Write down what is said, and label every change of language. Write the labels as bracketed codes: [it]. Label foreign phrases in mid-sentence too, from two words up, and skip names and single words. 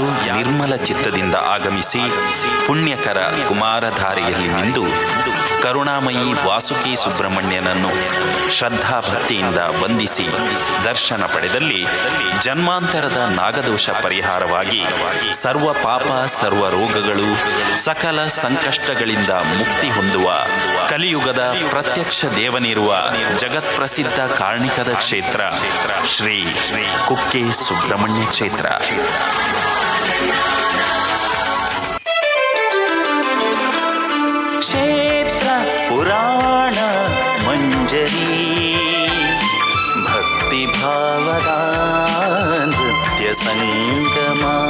[kn] ನಿರ್ಮಲ ಚಿತ್ತದಿಂದ ಆಗಮಿಸಿ ಪುಣ್ಯಕರ ಕುಮಾರಧಾರೆಯಲ್ಲಿ ನಿಂದು ಕರುಣಾಮಯಿ ವಾಸುಕಿ ಸುಬ್ರಹ್ಮಣ್ಯನನ್ನು ಶ್ರದ್ಧಾಭಕ್ತಿಯಿಂದ ವಂದಿಸಿ ದರ್ಶನ ಪಡೆದಲ್ಲಿ ಜನ್ಮಾಂತರದ ನಾಗದೋಷ ಪರಿಹಾರವಾಗಿ ಸರ್ವ ಪಾಪ ಸರ್ವ ರೋಗಗಳು ಸಕಲ ಸಂಕಷ್ಟಗಳಿಂದ ಮುಕ್ತಿ ಹೊಂದುವ ಕಲಿಯುಗದ ಪ್ರತ್ಯಕ್ಷ ದೇವನಿರುವ ಜಗತ್ಪ್ರಸಿದ್ಧ ಕಾರ್ಣಿಕದ ಕ್ಷೇತ್ರ ಶ್ರೀ ಕುಕ್ಕೆ ಸುಬ್ರಹ್ಮಣ್ಯ ಕ್ಷೇತ್ರ. ಕ್ಷೇತ್ರ ಪುರಾಣ ಮಂಜರಿ ಭಕ್ತಿ ಭಾವದ ನೃತ್ಯ ಸಂಗಮ.